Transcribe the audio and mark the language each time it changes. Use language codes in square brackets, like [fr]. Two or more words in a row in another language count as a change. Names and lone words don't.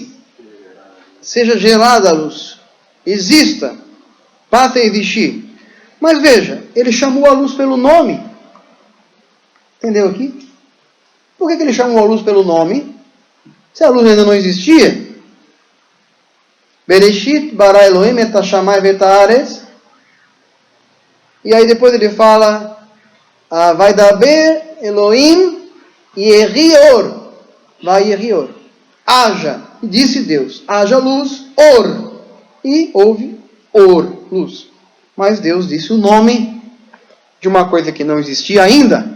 [pt] Seja gerada a luz. Exista. Passa a existir. Mas veja, ele chamou a luz pelo nome. Entendeu aqui? Por que ele chamou a luz pelo nome? Se a luz ainda não existia. [he] בראשית ברא אלהים את השמים ואת הארץ. [pt] E aí depois ele fala, [he] וידבר אלהים יהי אור. ויהי אור. [pt] Haja, disse Deus, haja luz, or. E houve or, luz. Mas Deus disse o nome de uma coisa que não existia ainda.